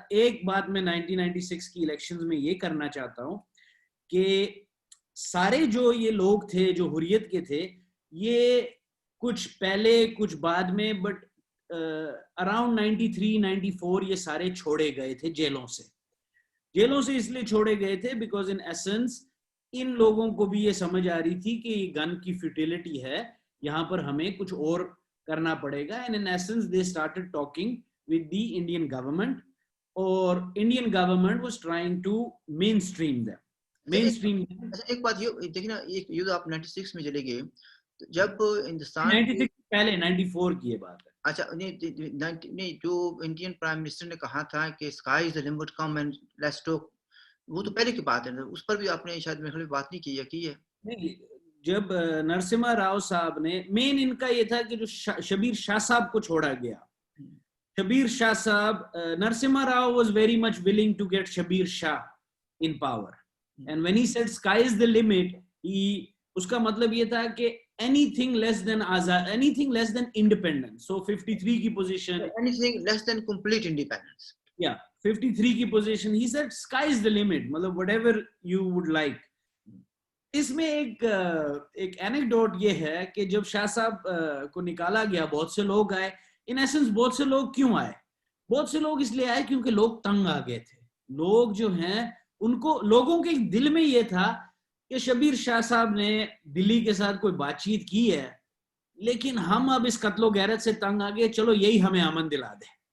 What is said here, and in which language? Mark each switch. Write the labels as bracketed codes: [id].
[ur] ایک بات میں 1996 کی الیکشنز میں یہ کرنا چاہتا ہوں کہ سارے جو یہ لوگ تھے جو حریت کے تھے, یہ کچھ پہلے کچھ بعد میں, بٹ اراؤنڈ 93-94 یہ سارے چھوڑے گئے تھے جیلوں سے اس لیے چھوڑے گئے تھے [en] because in essence [ur] ان لوگوں کو بھی یہ سمجھ آ رہی تھی کہ یہ گن کی فیوٹیلٹی ہے, یہاں پر ہمیں کچھ اور کرنا پڑے گا. [en] And in essence they started talking with the Indian government, or Indian government was trying to mainstream them. Mainstream. [ur] اچھا ایک بات یہ دیکھیں نا, یہ تو آپ 96 میں چلے گئے, جب ہندوستان 96 پہلے 94 کی یہ بات ہے. اچھا نہیں, جو انڈین پرائم منسٹر نے کہا تھا کہ [en] sky is the limit, come and let's talk, [ur] وہ تو پہلے کی بات ہے, اس پر بھی آپ نے شاید میرے خیال بات نہیں کی ہے. نہیں, جب نرسمہا راؤ صاحب نے, مین ان کا یہ تھا کہ جو شبیر شاہ صاحب کو چھوڑا [en] گیا, شبیر شاہ صاحب, Narasimha Rao was very much willing to get Shabir Shah in power, and when he said sky is the limit, [ur] اس کا مطلب یہ تھا کہ [en] anything less than آزاد, anything less than independence. So 53 [ur] کی [en] position, anything less than complete independence. Yeah, 53 کی position, he said sky is the limit, [ur] مطلب [en] whatever you would like. [ur] اس میں ایک اینیکڈوٹ یہ ہے کہ جب شاہ صاحب کو نکالا گیا, بہت سے لوگ آئے. ان ایسنس بہت سے لوگ کیوں آئے؟ بہت سے لوگ اس لیے آئے کیونکہ لوگ تنگ آ گئے تھے. لوگ جو ہیں ان کو, لوگوں کے دل میں یہ تھا کہ شبیر شاہ صاحب نے دلی کے ساتھ کوئی بات چیت کی ہے, لیکن ہم اب اس قتل و غیرت سے تنگ آ گئے, چلو یہی ہمیں امن دلا دے.